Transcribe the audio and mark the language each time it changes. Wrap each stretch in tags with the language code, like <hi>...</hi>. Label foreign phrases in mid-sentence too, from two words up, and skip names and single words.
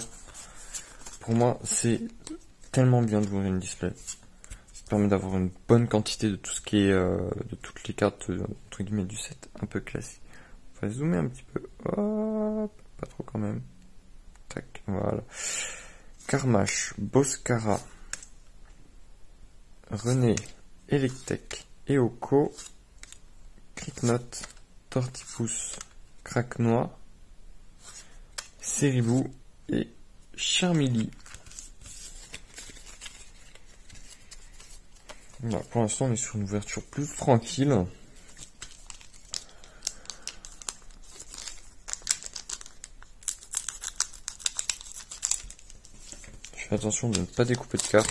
<fr>Pour moi, c'est tellement bien d'ouvrir une display. Ça permet d'avoir une bonne quantité de tout ce qui est, de toutes les cartes, entre guillemets, du set un peu classique. On va zoomer un petit peu. Hop, pas trop quand même. Tac, voilà. Karmash, Boscara, René, Electek, Eoko, Cricknote, Tortipousse, Craquenois, Seribou et Charmilly. Voilà, pour l'instant, on est sur une ouverture plus tranquille. Je fais attention de ne pas découper de cartes.</fr>